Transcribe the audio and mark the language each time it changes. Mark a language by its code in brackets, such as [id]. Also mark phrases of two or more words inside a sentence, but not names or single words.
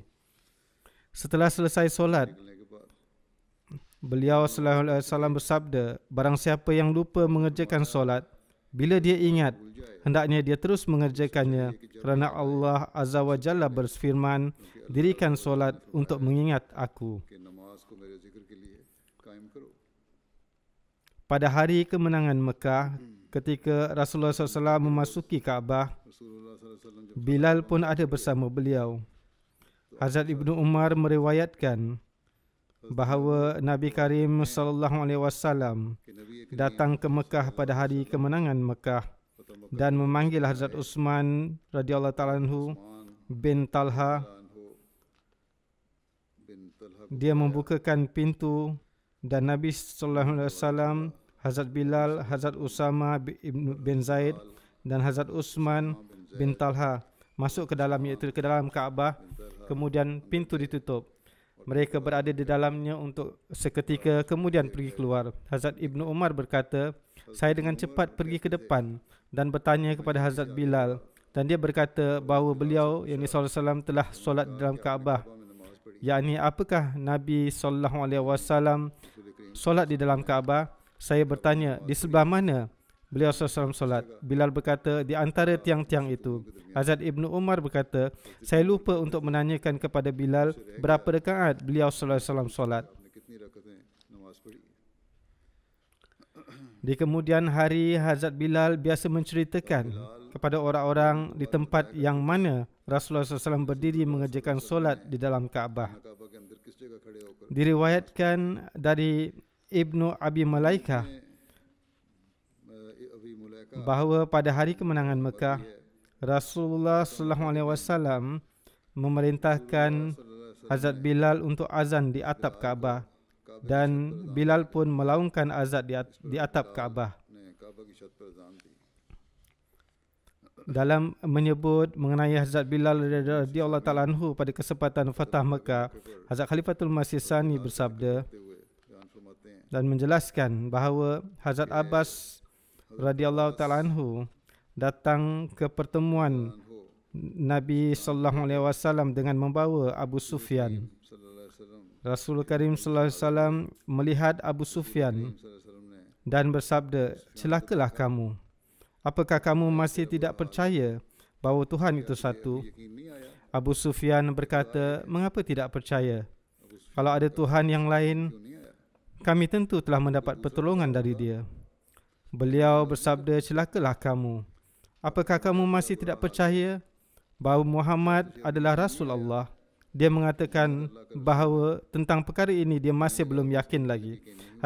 [ms] Setelah selesai solat, beliau [ar] صلى الله عليه وسلم [ms] bersabda, "Barang siapa yang lupa mengerjakan solat, bila dia ingat, hendaknya dia terus mengerjakannya, kerana Allah [ar] عز وجل [ms] berfirman, dirikan solat untuk mengingat aku." [ur] کہ نماز کو میرے ذکر کے لیے قائم کرو. [ms] Pada hari kemenangan Mekah, ketika Rasulullah SAW memasuki Kaabah, [ar] رسول الله صلى الله عليه وسلم جب [ms] Bilal pun ada bersama beliau. Hazrat Ibnu Umar meriwayatkan bahawa Nabi Karim [ar] صلى الله عليه وسلم [ur] کہ نبی کے [ms] datang ke Mekah pada hari kemenangan Mekah dan memanggil Hazrat Utsman [ar] رضي الله تعالى عنه [ms] bin Talha. anhu bin Talha Dia membukakan pintu dan Nabi [ar] صلى الله عليه وسلم, [ms] Hazrat Bilal, Hazrat Usama bin Zaid dan Hazrat Utsman bin Talha masuk ke dalam, iaitu ke dalam Kaabah. Kemudian pintu ditutup. Mereka berada di dalamnya untuk seketika, kemudian pergi keluar. Hazrat Ibnu Umar berkata, "Saya dengan cepat pergi ke depan dan bertanya kepada Hazrat Bilal, dan dia berkata bahawa beliau yang SAW telah solat di dalam Kaabah. Yakni apakah Nabi SAW solat di dalam Kaabah?" Saya bertanya, "Di sebelah mana beliau SAW solat?" Bilal berkata, "Di antara tiang-tiang itu." Hazrat Ibnu Umar berkata, "Saya lupa untuk menanyakan kepada Bilal berapa rakaat beliau SAW solat." [ur] آپ نے کتنی رکعتیں نماز پڑھی. [ms] Di kemudian hari, Hazrat Bilal biasa menceritakan kepada orang-orang di tempat yang mana Rasulullah SAW berdiri mengerjakan solat di dalam Kaabah. [ur] کعبہ کے اندر کس جگہ کھڑے ہو کر [ms] Diriwayatkan dari Ibnu Abi Malaikah अभी मुलाका bahawa pada hari kemenangan Mekah, Rasulullah SAW memerintahkan Hazrat Bilal untuk azan di atap Kaabah, dan Bilal pun melaungkan azan di atap Kaabah. [ur] نے کعبہ کی چھت پر اذان دی. [ms] Dalam menyebut mengenai Hazrat Bilal [ar] رضي الله تعالى عنه [ms] pada kesempatan Fatah Mekah, Hazrat Khalifatul Masih Sani bersabda [ur] ہوئے بیان فرماتے ہیں [ms] dan menjelaskan bahawa Hazrat Abbas [ar] رضي الله تعالى عنه [ms] datang ke pertemuan Nabi [ar] صلى الله عليه وسلم [ms] dengan membawa Abu Sufyan. [ar] صلى الله عليه وسلم [ms] Rasul Karim [ar] صلى الله عليه وسلم [ms] melihat Abu Sufyan [ar] صلى الله عليه وسلم نے [ms] dan bersabda, "Celakalah kamu. Apakah kamu masih tidak percaya bahawa Tuhan itu satu?" [ur] یقین نہیں آیا. [ms] Abu Sufyan berkata, "Mengapa tidak percaya? Kalau ada Tuhan yang lain, [ur] کیوں نہیں آیا. [ms] kami tentu telah mendapat pertolongan dari dia." Beliau bersabda, "Celakalah kamu. Apakah kamu masih tidak percaya bahawa Muhammad adalah Rasul Allah?" Dia mengatakan bahawa tentang perkara ini dia masih belum yakin lagi.